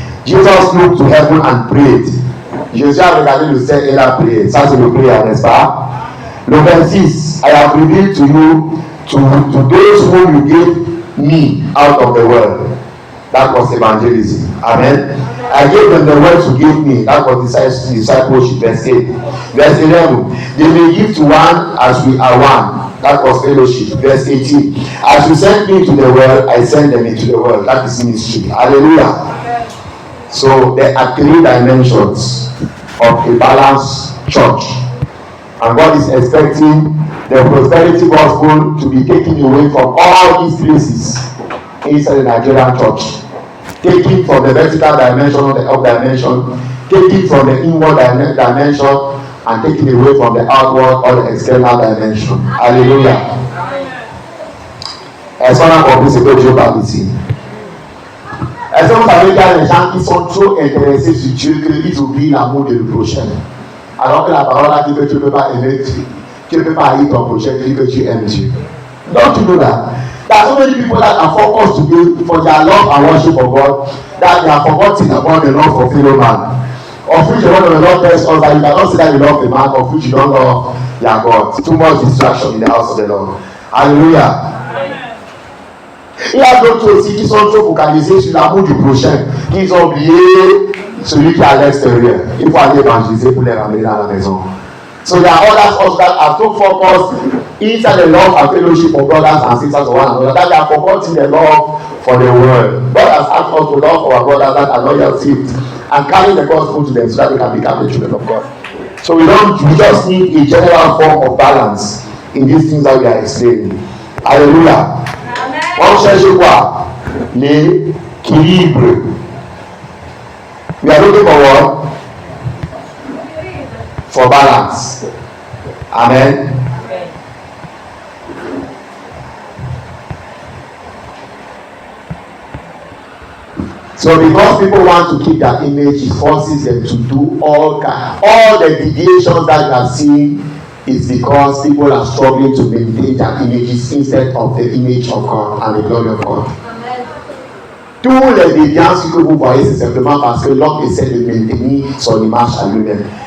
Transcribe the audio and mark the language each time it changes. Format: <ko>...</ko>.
<en>Jesus looked to heaven and prayed.</en> <fr>Jésus a regardé le ciel et il a prié. Ça, c'est le prière, n'est-ce pas? Le verset 6,</fr> <en>I have revealed to you, to those whom you gave me out of the world. That was evangelism. Amen. I gave them the word to give me. That was discipleship. Verse 8. Verse 11. They may give to one as we are one. That was fellowship. Verse 18. As you sent me to the world, I send them into the world. That is ministry. Hallelujah. So there are 3 dimensions of a balanced church. And God is expecting the prosperity gospel to be taken away from all these places inside the Nigerian church. Taking from the vertical dimension or the up dimension, taking from the inward dimension, and taking away from the outward or the external dimension.</en> <fr>Alléluia. Est-ce qu'on a compris ce que Dieu parle ici? Est-ce que vous savez qu'il y a des gens qui sont trop intéressés sur Dieu qu'ils oublient l'amour de le prochain? Alors que la parole a dit que tu ne peux pas aimer, tu ne peux pas haïr ton prochain, tu dis que tu aimes Dieu.</fr> <en>Don't you know that? There are so many people that are focused today for their love and worship of God that they are forgetting about the love for fellow man. Of which the word of the Lord tells us that you cannot say that you love a man of which you don't love your God. Too much distraction in the house of the Lord. Hallelujah.</en> <fr>Il y a d'autres aussi qui sont trop focalisés sur l'amour du prochain, qu'ils ont oublié celui qui est à l'extérieur. Il faut aller évangéliser pour les ramener dans la maison.</fr> <en>So there are others also that are so focused inside the love and fellowship of brothers and sisters of one another that they are forgetting the love for the world. God has asked us to love our brothers that are not yet saved and carry the gospel to them so that they can become the children of God. So we just need a general form of balance in these things that we are explaining. Hallelujah.</en> <fr>On cherche quoi? L'équilibre.</fr> <en>We are looking for what? For balance. Amen. So because people want to keep their image, it forces them to do all the deviations that you are seeing it's because people are struggling to maintain their images instead of the image of God and the glory of God.</en> <fr>Tous les déviances que vous voyez, c'est simplement parce que l'homme essaie de maintenir son image à lui-même.</fr>